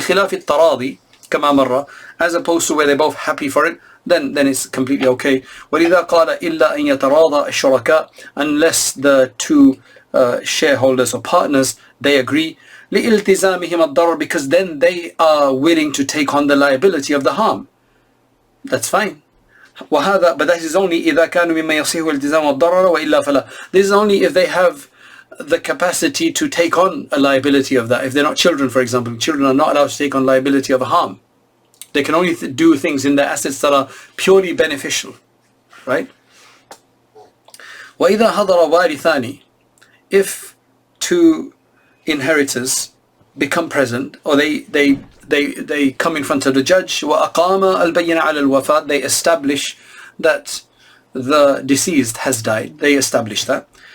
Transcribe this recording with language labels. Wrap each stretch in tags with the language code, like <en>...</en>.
<ar>بخلاف التراضي كما مر,</ar> <en>as opposed to where they're both happy for it, then it's completely okay.</en> <ar>ولذا قال إلا أن يتراضى الشركاء,</ar> <en>unless the two shareholders or partners, they agree,</en> <ar>لإلتزامهم الضرر,</ar> <en>because then they are willing to take on the liability of the harm. That's fine.</en> <ar>وهذا,</ar> <en>but that is only</en> <ar>إذا كانوا مما يصيح التزام الضرر وإلا فلا.</ar> <en>This is only if they have the capacity to take on a liability of that. If they're not children, for example, children are not allowed to take on liability of a harm. They can only do things in their assets that are purely beneficial, right?</en> <ar>وإذا حضر وارثان,</ar> <en>if two inheritors become present, or they come in front of the judge,</en> <ar>وأقام البينة على الوفاة,</ar> <en>they establish that the deceased has died. They establish that.</en>